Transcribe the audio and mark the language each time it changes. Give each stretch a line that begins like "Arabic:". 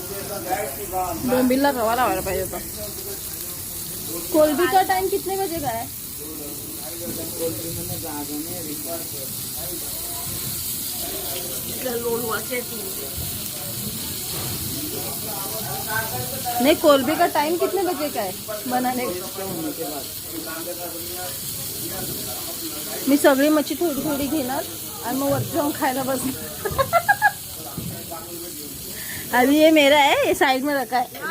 Marathi: बोंबीलला रवा लावायला पाहिजे होता.
Hindi: कोलबी का टाइम कितने बजे का है? नहीं, कोलबी का टाइम कितने बजे का है बनाने का?
Marathi: मी सगळी मच्छी थोडी थोडी घेणार आणि मग वरती जाऊन खायला बसणार.
Hindi: अभी ये मेरा है, ये साइड में रखा है.